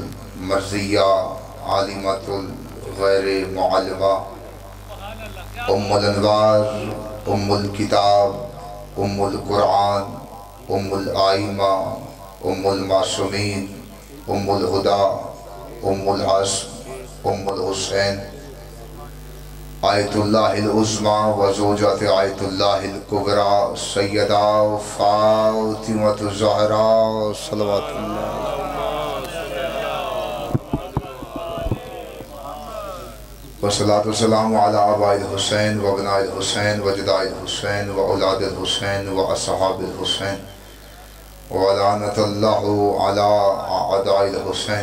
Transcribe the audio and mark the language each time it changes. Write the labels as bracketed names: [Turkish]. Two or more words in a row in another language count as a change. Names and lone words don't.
[Arabic] مرضية العالمة غير المعلمة أم الأنوار أم الكتاب أم القرآن أم الأئمة أم المعصومين أم الهدى أم الحسن أم الحسين آية الله العظمى وزوجة آية الله الكبرى سيدة فاطمة الزهراء صلى الله والصلاة والسلام على آباء الحسين وأبناء الحسين وأجداد الحسين وأولاد الحسين وأصحاب الحسين ولعنة الله على أعداء الحسين.